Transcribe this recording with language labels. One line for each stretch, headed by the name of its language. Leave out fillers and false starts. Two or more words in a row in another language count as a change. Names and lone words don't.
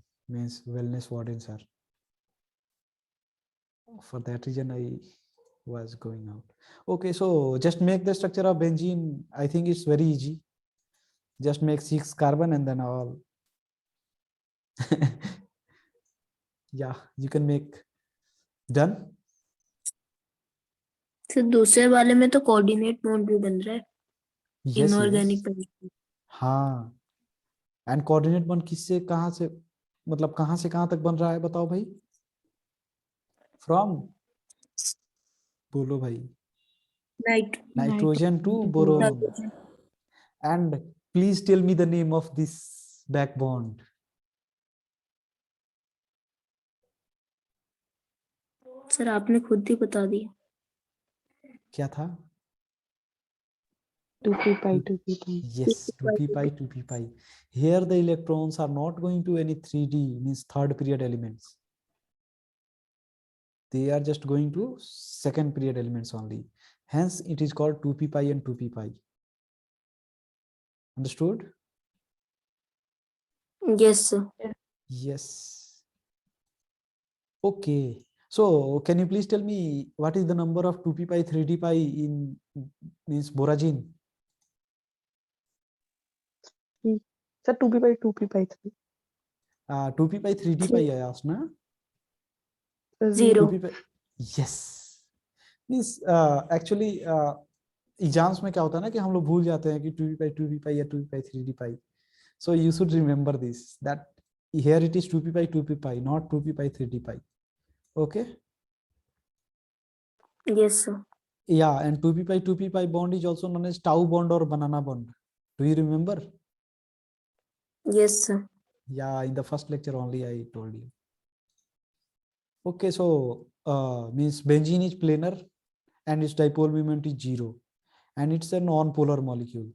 English: Means wellness warden sir. For that reason, I was going out. Okay, so just make the structure of benzene. I think it's very easy. Just make 6 carbon and then all. Yeah, you can make. Done?
Hindi: सर दूसरे वाले में तो
English: coordinate bond
Hindi: भी बन रहा है
English: Yes, इनऑर्गेनिक yes. बेंजीन।
Hindi: हाँ.
English: and coordinate bond
Hindi: किससे कहाँ से, मतलब कहाँ से कहाँ तक बन रहा है बताओ भाई? फ्रॉम, बोलो भाई.
English: Nitrogen to boron. नाइट्रोजन। And please tell me the name of this back bond.
Hindi: सर आपने खुद ही बता दिया। क्या था?
English: 2p pi 2p pi. Yes, 2p pi 2p pi. Here the electrons are not going to any 3D, means third period elements. They are just going to second period elements only. Hence it is called 2p pi and 2p pi. Understood? yes sir. Yes. Okay. So can you please tell me what is the number of 2p pi 3d pi in means boragine? Sir, 2p pi 2p pi 3. 2p pi 3d pi I asked na? Sir, Zero. 2p pi. Yes. Means actually
Hindi: एग्जाम्स में क्या होता है ना कि हम लोग भूल जाते हैं कि
English: 2p pi
Hindi: या
English: 2p pi 3d pi. So you should remember this, that here it is 2p pi 2p pi, not 2p pi 3d pi. Okay? yes sir. Yeah, and 2p pi 2p pi bond is also known as tau bond or banana bond. Do you remember? yes sir. Yeah, in the first lecture only I told you. Okay, so means benzene is planar and its dipole moment is 0 and it's a non-polar molecule.